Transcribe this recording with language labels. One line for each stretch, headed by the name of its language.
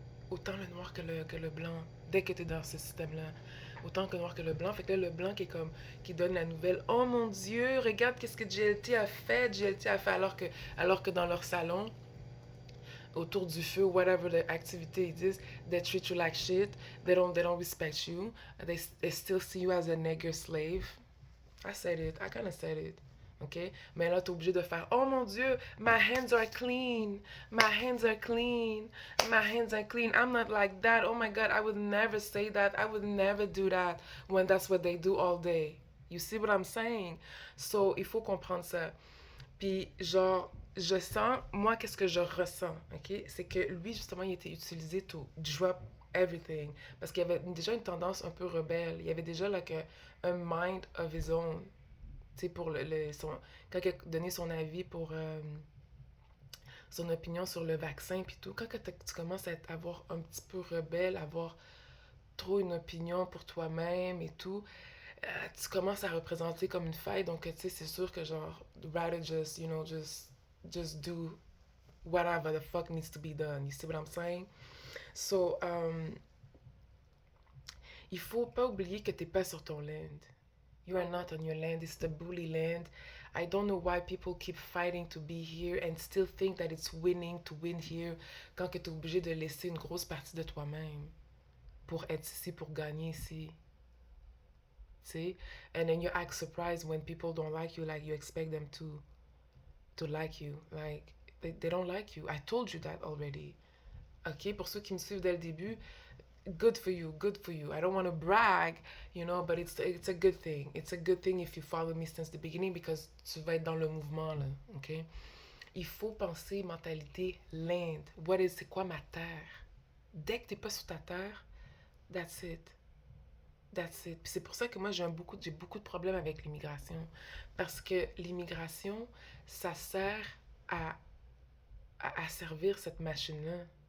French: Autant le noir que le blanc, dès que tu es dans ce système-là. Autant que le noir que le blanc. Fait que là, le blanc qui donne la nouvelle. Oh mon Dieu, regarde qu'est-ce que GLT a fait. GLT a fait alors que dans leur salon, autour du feu,
English: whatever the activity it is, they treat you like shit. They don't respect you. They still see you as a nigger slave. I said it. I kind of said it. OK?
French: Mais là, t'es obligé de faire oh mon Dieu,
English: my hands are clean. My hands are clean. My hands are clean. I'm not like that. Oh my God, I would never say that. I would never do that when that's what they do all day. You see what I'm saying?
French: So, il faut comprendre ça. Puis, genre, je sens, moi, qu'est-ce que je ressens, OK? C'est que lui, justement, il était utilisé
English: to drop everything.
French: Parce qu'il y avait déjà une tendance un peu rebelle. Il y avait déjà, là, un
English: mind of his own.
French: Tu sais, pour quand il a donné son avis pour son opinion sur le vaccin, puis tout. Quand tu commences à avoir un petit peu rebelle, avoir trop une opinion pour toi-même et tout, tu commences à représenter comme une faille. Donc, tu sais, c'est sûr que genre,
English: rather just, just do whatever the fuck needs to be done. You see what I'm saying?
French: So, il faut pas oublier que t'es pas sur ton land.
English: You are not on your land. It's the bully land. I don't know why people keep fighting to be here and still think that it's winning to win here
French: quand que t'es obligé de laisser une grosse partie de toi-même pour être ici, pour gagner ici.
English: See? And then you act surprised when people don't like you, like you expect them to like you. Like, they don't like you. I told you that already.
French: Ok, pour ceux qui me suivent dès le début,
English: good for you, good for you. I don't want to brag, you know, but it's a good thing. It's a good thing if you follow me since the beginning because
French: tu vas être dans le mouvement, là, ok? Il faut penser mentalité l'Inde. C'est quoi ma terre? Dès que t'es pas sur ta terre,
English: that's it. That's it.
French: Puis c'est pour ça que moi, j'ai beaucoup de problèmes avec l'immigration. Parce que l'immigration, ça sert à, à servir cette machine-là.